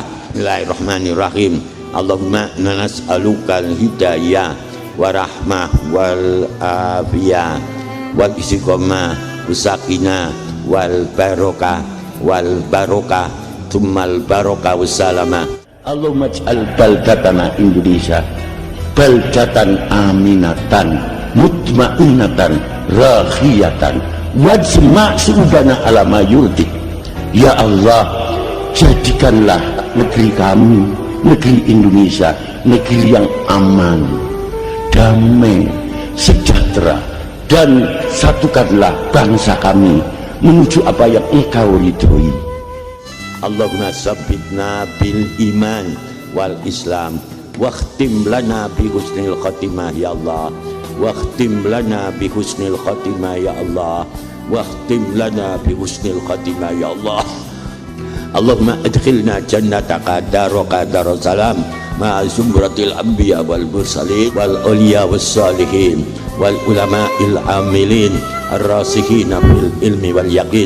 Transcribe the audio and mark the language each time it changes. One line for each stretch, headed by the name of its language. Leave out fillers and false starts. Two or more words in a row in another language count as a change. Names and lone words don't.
Arabic: بسم الله الرحمن الرحيم. اللهم نسألك الهداية والرحمة والعافية والاستقامة والسكينة والبركة والبركة ثم البركة والسلامة. اللهم اجعل بلدتنا Indonesia بلدة آمنة مطمئنة رخية واجمع سعودنا على ما يرضي.
Indonesian: Ya Allah, jadikanlah negeri kami, negeri Indonesia, negeri yang aman, damai, sejahtera, dan satukanlah bangsa kami menuju apa yang Engkau ridhoi.
Arabic: اللهم ثبتنا بالإيمان والإسلام واختم لنا بحسن الخاتمة يا الله، واختم لنا بحسن الخاتمة يا الله، واختم لنا بحسن الخاتمة يا الله. اللهم أدخلنا جنتك دارك دار السلام مع زمرة الأنبياء والمرسلين والأولياء والصالحين والعلماء العاملين الراسخين في العلم واليقين.